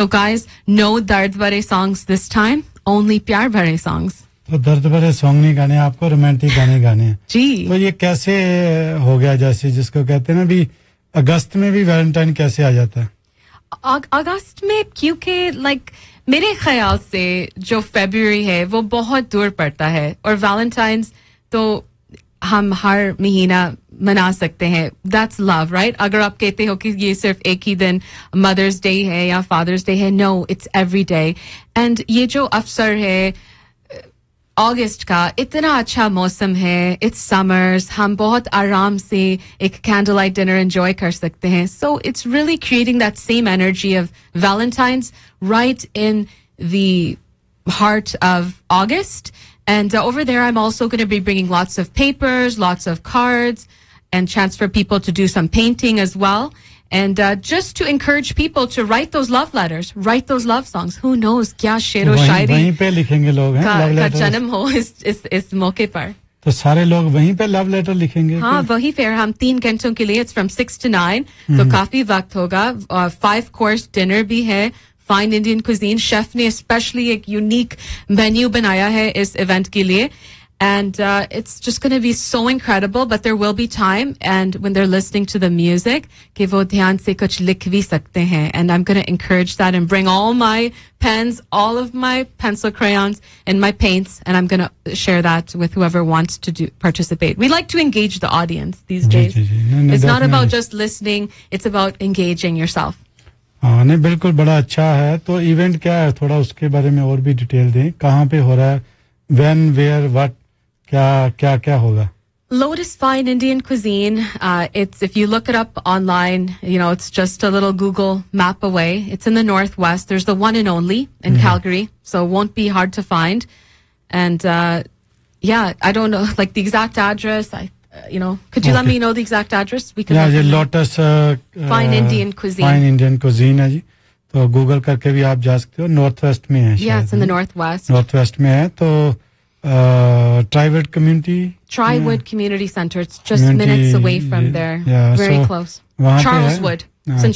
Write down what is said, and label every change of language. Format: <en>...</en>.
<en>So guys, no</en> <hi>dard bhare</hi> <en>songs this time, only</en> <hi>pyar bhare</hi> <en>songs.</en> <hi>तो दर्द भरे song नहीं गाने, आपको रोमांटिक गाने गाने हैं जी. तो ये कैसे हो गया, जैसे जिसको कहते हैं ना अगस्त में भी वैलेंटाइन कैसे आ जाता है? अगस्त में क्योंकि लाइक मेरे ख्याल से जो फरवरी है वो बहुत दूर पड़ता है और वैलेंटाइन तो हम हर महीना मना सकते हैं.</hi> <en>That's love right.</en> <hi>अगर आप कहते हो कि ये सिर्फ एक ही दिन मदर्स डे है या फादर्स डे है,</hi> <en>No it's every day.</en> <hi>And ये जो अवसर है अगस्त का, इतना अच्छा मौसम है, इट्स समर्स, हम बहुत आराम से एक कैंडल लाइट डिनर एंजॉय कर सकते हैं.</hi> <en>So it's really creating that same energy of Valentine's right in the heart of August. And over there I am also going to be bringing lots of papers, lots of cards and chance for people to do some painting as well. And just to encourage people to write those love letters, write those love songs. Who knows?</en> <hi>क्या शेरो शायरी वहीं पे लिखेंगे लोग हैं. का जन्म हो इस मौके पर. तो सारे लोग वहीं पे लव लेटर लिखेंगे. हाँ वहीं पे. हम 3 घंटों के लिए,</hi> <en>it's from 6 to 9,</en> <hi>तो काफी वक्त होगा. 5-course dinner भी है. Fine Indian cuisine chef ने especially एक unique menu बनाया है इस event के लिए.</hi> <en>And it's just going to be so incredible, but there will be time, and when they're listening to the music,</en> <hi>ki wo dhyan se kuch likh bhi sakte hain.</hi> <en>And I'm going to encourage that and bring all my pens, all of my pencil crayons and my paints, and I'm going to share that with whoever wants to participate. We like to engage the audience these days.</en> <hi>जी, जी, जी. नहीं,</hi> <en>it's definitely. Not about just listening, it's about engaging yourself.</en> <hi>हाँ नहीं बिल्कुल बड़ा अच्छा है. तो event क्या है, थोड़ा उसके बारे में और भी डिटेल दें. कहाँ पे हो रहा है,</hi> <en>when, where, what,</en> <hi>क्या क्या क्या होगा?</hi> <en>Lotus Fine Indian Cuisine, it's, if you look it up online, you know, it's just a little Google map away. It's in the Northwest. There's the one and only in Calgary, so it won't be hard to find. And yeah, I don't know like the exact address. Could you let me know the exact address? We can. Yeah, Lotus Fine Indian Cuisine. Fine Indian Cuisine, ji.</en> <hi>तो Google करके भी आप जा सकते हो. North west में है.</hi> <en>Yes, in the north west.</en> <hi>North west में है. तो ट्राइवुड community,</hi> <en>Trywood community centre, it's just minutes away from there, very close.</en> <hi>वहां पे चार्ल्सवुड,</hi>